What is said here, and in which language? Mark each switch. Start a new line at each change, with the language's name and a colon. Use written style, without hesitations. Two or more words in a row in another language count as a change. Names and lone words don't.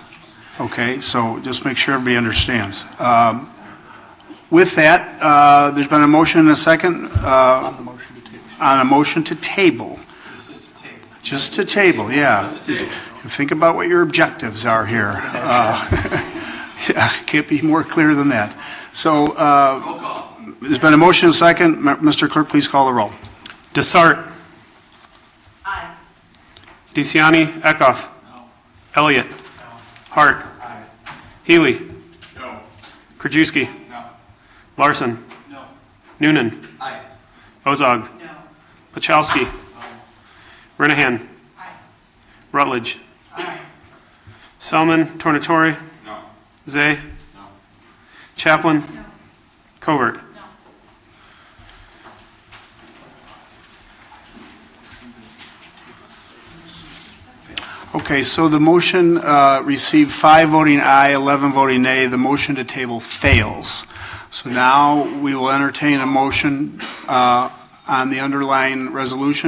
English: Okay, so just make sure everybody understands. With that, there's been a motion and a second on a motion to table. Just to table, yeah. Think about what your objectives are here. Yeah, can't be more clear than that. So, there's been a motion and a second. Mr. Clerk, please call the roll. Desart. Aye. DeCiani, Eckhoff. Elliott. Hart. Healy. No. Krajewski. No. Larson. No. Noonan. Aye. Ozog. No. Pachowski. Renahan. Rutledge. Selman, Tornatore. No. Zay. No. Chaplin. Covert. Okay, so the motion received 5 voting aye, 11 voting nay. The motion to table fails. So now we will entertain a motion on the underlying resolution.